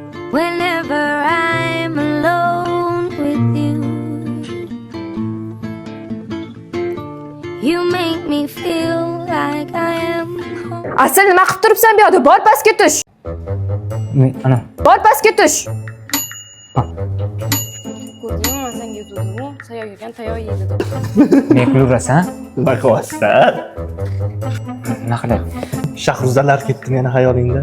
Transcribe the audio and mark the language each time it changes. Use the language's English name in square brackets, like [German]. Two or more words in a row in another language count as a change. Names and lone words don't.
[English] Whenever I'm alone with you, you make me feel like I am home. [Uzbek] Asıl nima qilib turibsan bu yerda? Bor pastga tush. Ana. Bor pastga tush. Ko'rdingmi, men senga aytdim-ku, sayoq yegan tayoq yeydi deb. Men kulurasan? Nima qilyapsan? Nima qilay? Shahruzalar ketdimi yana xayolingda?